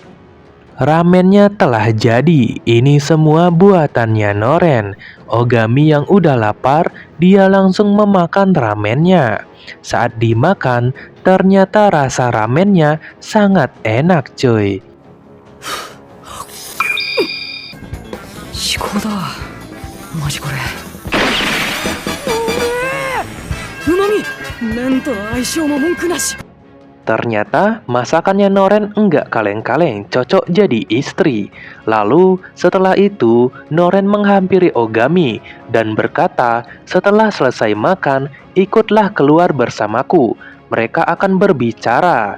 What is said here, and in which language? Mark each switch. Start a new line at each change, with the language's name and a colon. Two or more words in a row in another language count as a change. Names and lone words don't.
Indonesian: Ramennya telah jadi. Ini semua buatannya Noren. Ogami yang udah lapar, dia langsung memakan ramennya. Saat dimakan, ternyata rasa ramennya sangat enak cuy.
Japanese: 至高だ。マジこれ。うまみ。麺との相性も文句なし。
Indonesian: Ternyata masakannya Noren enggak kaleng-kaleng, cocok jadi istri. Lalu setelah itu Noren menghampiri Ogami dan berkata, setelah selesai makan, ikutlah keluar bersamaku. Mereka akan berbicara.